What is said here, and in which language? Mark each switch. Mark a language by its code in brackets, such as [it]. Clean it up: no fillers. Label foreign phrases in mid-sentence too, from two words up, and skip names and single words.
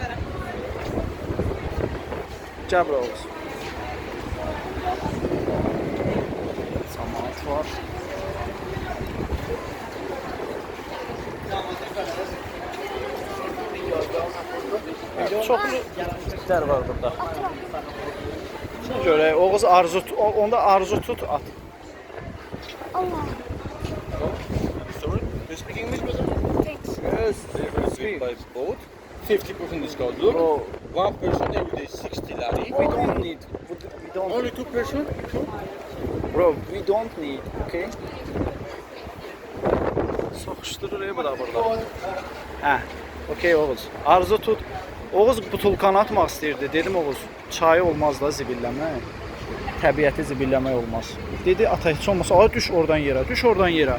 [az] Cəbr olsun. Samat var. Çoxlu itlər var burada. Görək, Oğuz onda arzu tut at. Allah. [en] Sorry, you speak English, brother? Yes. Speak by boat. 50% discount. Look, Bro, one person every day 60 lari. we don't need. Only two person. Bro, we don't need, okay? [az] Soxuşdurur bu da burada. Hə, okay Oğuz. Arzu tut. Oğuz butulkanı atmaq istəyirdi. Dedim Oğuz, çayı olmaz da zibilləmək. Təbiəti zibilləmək olmaz. Dedi ata heç olmasa, ay düş oradan yerə, düş oradan yerə.